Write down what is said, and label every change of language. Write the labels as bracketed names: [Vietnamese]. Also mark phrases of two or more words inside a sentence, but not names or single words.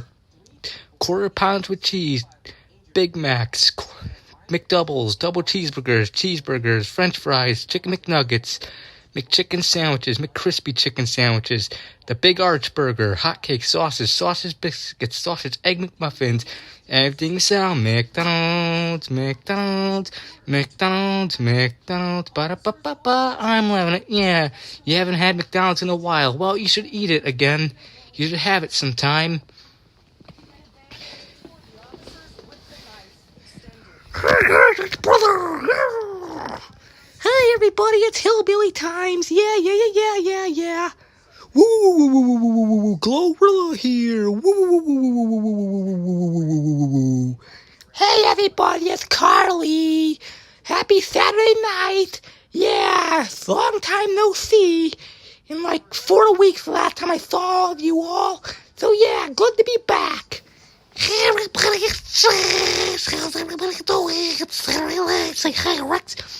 [English] Quarter pounds with cheese, Big Macs, McDoubles, double cheeseburgers, French fries, chicken McNuggets, McChicken sandwiches, McCrispy chicken sandwiches, the Big Arch Burger, hotcakes, sausage biscuits, sausage egg McMuffins, everything sound McDonald's, ba-da-ba-ba-ba, I'm loving it, yeah, you haven't had McDonald's in a while, well, you should eat it again, you should have it sometime. Hey guys, it's brother, yeah. Hey everybody, it's Hillbilly Times. Yeah. Woo, woo, woo, woo, woo, woo, woo, Glorilla here. Woo, woo, woo, woo, woo, woo, woo, woo, woo, woo. Hey everybody, it's Carly. Happy Saturday night. Yeah, long time no see. In like 4 weeks the last time I saw all of you all. So yeah, good to be back. Everybody, say hi, Rex.